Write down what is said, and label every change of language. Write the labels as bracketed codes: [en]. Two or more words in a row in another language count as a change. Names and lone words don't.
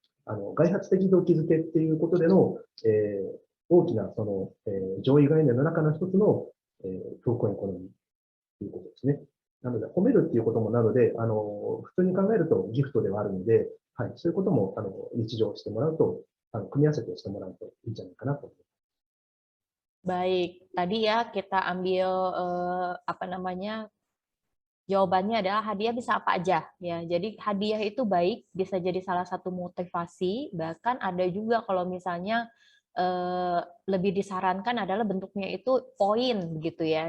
[ja] 外発的動機づけっていうことでの、大きなその、上位概念の中の一つの、トークンエコノミーということですね。なので、褒めるっていうこともなので、普通に考えるとギフトではあるので、はい、そういうことも、日常してもらうと、組み合わせてしてもらうといいんじゃないかなと思います。 [id] Baik, tadi ya kita ambil apa namanya, jawabannya adalah hadiah bisa apa aja ya. Jadi hadiah itu baik, bisa jadi salah satu motivasi. Bahkan ada juga kalau misalnya lebih disarankan adalah bentuknya itu poin begitu ya.